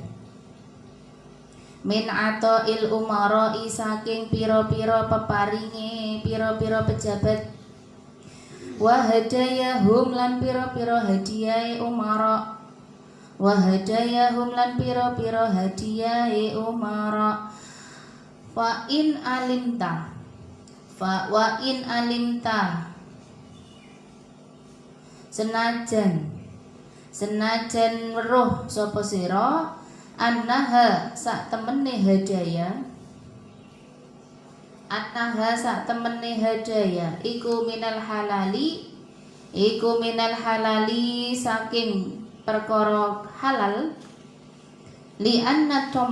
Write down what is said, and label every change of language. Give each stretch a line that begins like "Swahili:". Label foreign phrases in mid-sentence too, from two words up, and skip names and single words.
Arabic: Min ata'il umarai
Javanese: saking pira-pira peparinge pira-pira pejabat.
Arabic: Wa hadayahum
Javanese: lan pira-pira hadiyahe umara.
Arabic: Wa hadayahum
Javanese: lan pira-pira hadiyahe umara.
Arabic: Fa in alimta
Javanese: senajan weruh sapa sira annaha sak temene hadaya iku
Arabic: minal halali
Javanese: saking perkara halal
Arabic: li anna